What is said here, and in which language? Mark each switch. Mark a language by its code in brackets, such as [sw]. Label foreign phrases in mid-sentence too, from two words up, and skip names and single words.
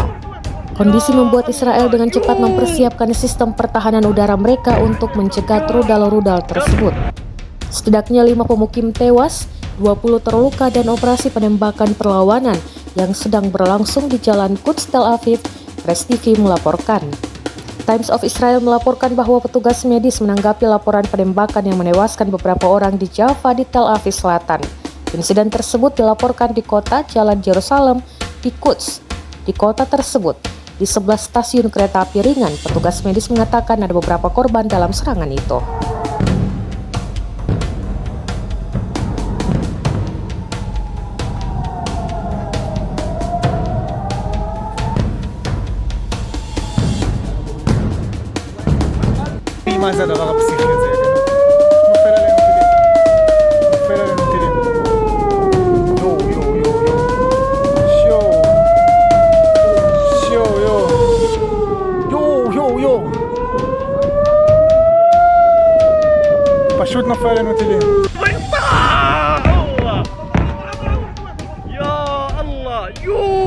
[id] Kondisi membuat Israel dengan cepat mempersiapkan sistem pertahanan udara mereka untuk mencegat rudal-rudal tersebut. Setidaknya 5 pemukim tewas, 20 terluka dan operasi penembakan perlawanan yang sedang berlangsung di Jalan Quds Tel Aviv, Press TV melaporkan. Times of Israel melaporkan bahwa petugas medis menanggapi laporan penembakan yang menewaskan beberapa orang di Jaffa di Tel Aviv Selatan. Insiden tersebut dilaporkan di kota Jalan Yerusalem di Quds. Di kota tersebut, di sebelah stasiun kereta api ringan, petugas medis mengatakan ada beberapa korban dalam serangan itu. [he] מה זה הדבר הפסיכי הזה? נופל עלינו טילים. יו. פשוט נופל עלינו טילים. [ar] Ya Allah, yo.